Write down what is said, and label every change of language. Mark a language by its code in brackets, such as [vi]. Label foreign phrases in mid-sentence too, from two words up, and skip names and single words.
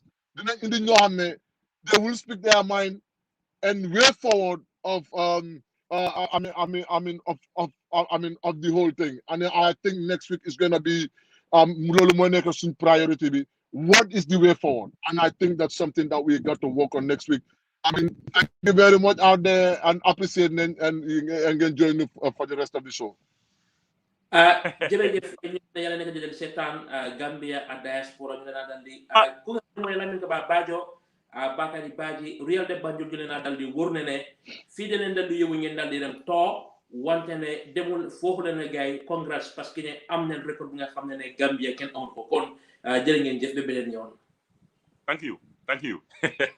[en] They will speak their mind and way forward of of the whole thing. And I think next week is gonna be priority. What is the way forward? And I think that's something that we got to work on next week. I mean, thank you very much out there and appreciate and join me for the rest of the show. [wo] Jërëjëf yàlla nekk di leen seetaan Gambia ak diaspora ñu leen dal di ku nga mooy Lamin Kaba Bajo Bakary Badji Real de Banjul ñu leen dal di wóor ne fii de leen dal di yëwu ngeen dal di dem toog wante ne demul foofu la ne gars yi congrès [fr] parce que [wo] ne am nañ record bi nga xam ne Gambia kenn amul ko kon jërë ngeen jëf ba beneen yoon. [en] Thank you.